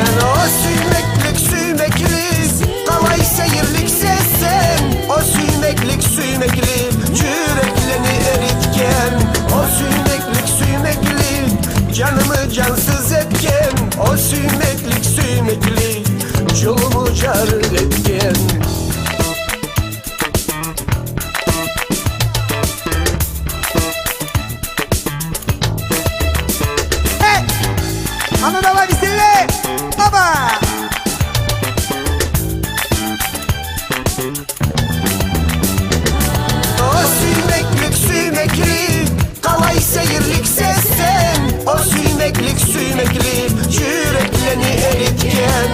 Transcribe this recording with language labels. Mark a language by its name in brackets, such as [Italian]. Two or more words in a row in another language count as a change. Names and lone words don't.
[Karachay-Balkar] O süymeklik kalay seyirlik sesen, o süymeklik yürekleni eritken. O süymeklik canımı cansız etken. O süymeklik yolumu car etken. [Russian] А ну давай веселее! Оба! [Karachay-Balkar] O süymeklik kalay seyirlik sesen, o süymeklik yürekleni eritken.